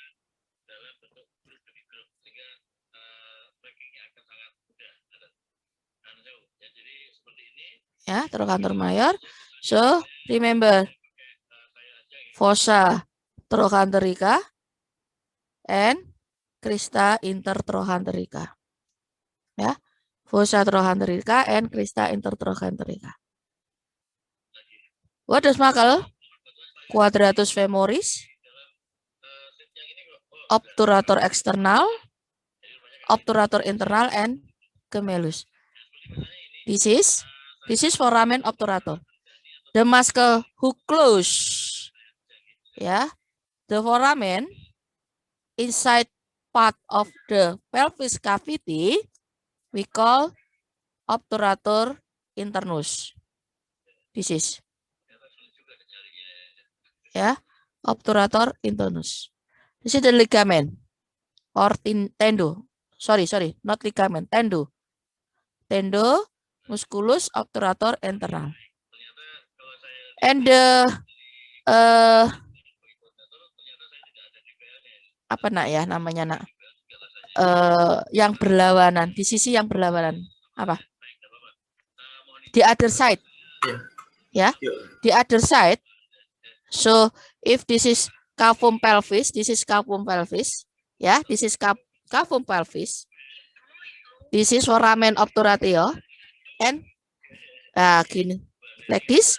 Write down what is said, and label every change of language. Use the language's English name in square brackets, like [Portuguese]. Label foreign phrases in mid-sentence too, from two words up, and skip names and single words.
[English] Ya, trochanter mayor. So remember fossa trochanterica and crista intertrochanterica. Ya, fossa trochanterica and crista intertrochanterica. What does muscle? Quadratus femoris, obturator external, obturator internal, and gemellus. This is foramen obturator. The muscle who close, ya, the foramen inside part of the pelvis cavity we call obturator internus. This is, ya, obturator internus. This is the ligament or tendo. Sorry, not ligament, tendo. Tendo musculus obturator internal. And the [Indonesian] apa nak ya namanya nak? Yang berlawanan, di sisi yang berlawanan. Apa? [English] The other side. Ya, the other side. So if this is cavum pelvis, this is cavum pelvis. Ya, this is cavum pelvis. This is foramen obturatio and gini, like this.